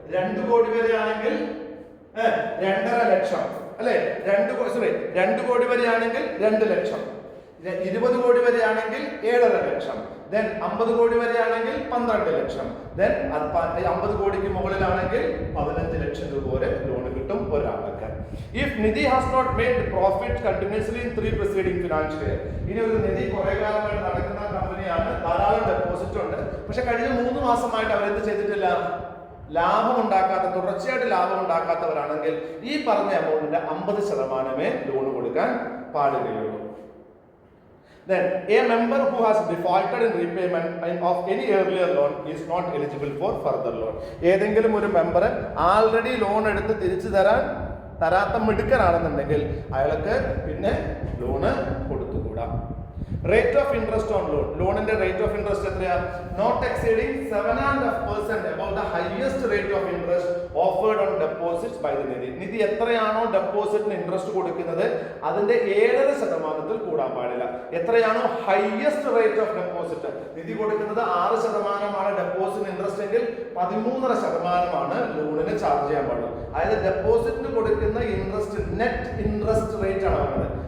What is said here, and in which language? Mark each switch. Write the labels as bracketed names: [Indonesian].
[Malayalam] 2 കോടി വരെ ആണെങ്കിൽ 2.5 ലക്ഷം അല്ലെ? 2 കോടി വരെയാണെങ്കിൽ 2 ലക്ഷം. 20 കോടി വരെയാണെങ്കിൽ 7.5 ലക്ഷം. ദെൻ 50 കോടി വരെയാണെങ്കിൽ 12 ലക്ഷം. ദെൻ 50 കോടിക്ക് മുകളിലാണെങ്കിൽ 15 ലക്ഷം രൂപ വരെ ലോൺ കിട്ടും ഒരാൾക്ക്. [English] If Nidhi has not made profit continuously in 3 preceding financial year. [Malayalam] ഇനി ഒരു നിധി കുറെ കാലമായിട്ട് നടക്കുന്ന കമ്പനിയാണ്, ധാരാളം ഡെപ്പോസിറ്റ് ഉണ്ട്, പക്ഷെ കഴിഞ്ഞ 3 മാസമായിട്ട് അവരെന്ത് ചെയ്തിട്ടില്ല? ലാഭം ഉണ്ടാക്കാത്ത, തുടർച്ചയായിട്ട് ലാഭം ഉണ്ടാക്കാത്തവരാണെങ്കിൽ ഈ പറഞ്ഞ എമൗണ്ടിന്റെ 50% ലോൺ കൊടുക്കാൻ പാടുകയുള്ളൂ. [English] Then a member who has defaulted in repayment of any earlier loan is not eligible for further loan. [Malayalam] ഏതെങ്കിലും ഒരു മെമ്പർ ആൾറെഡി ലോൺ എടുത്ത് തിരിച്ചു തരാത്ത മിടുക്കനാണെന്നുണ്ടെങ്കിൽ അയാൾക്ക് പിന്നെ loan കൊടുത്തുകൂടാ. Rate of interest on loan. ലോണിന്റെ rate of interest എത്രയാ? [English] Not exceeding 7.5% above the highest rate of interest offered on deposits by the Nidhi. [Malayalam] നിധി എത്രയാണോ ഡെപ്പോസിറ്റിന് interest കൊടുക്കുന്നത് അതിന്റെ 7.5% കൂടാൻ പാടില്ല. എത്രയാണോ ഹയസ്റ്റ് റേറ്റ് ഓഫ് ഡെപ്പോസിറ്റ്, നിധി കൊടുക്കുന്നത് 6% ഡെപ്പോസിറ്റ് ഇൻട്രസ്റ്റ് എങ്കിൽ 13.5% ലോണിന് ചാർജ് ചെയ്യാൻ പാടുള്ളൂ. അതായത് ഡെപ്പോസിറ്റിന് കൊടുക്കുന്ന ഇൻട്രസ്റ്റ്, നെറ്റ് ഇൻട്രസ്റ്റ് റേറ്റ് ആണ് പറയുന്നത്.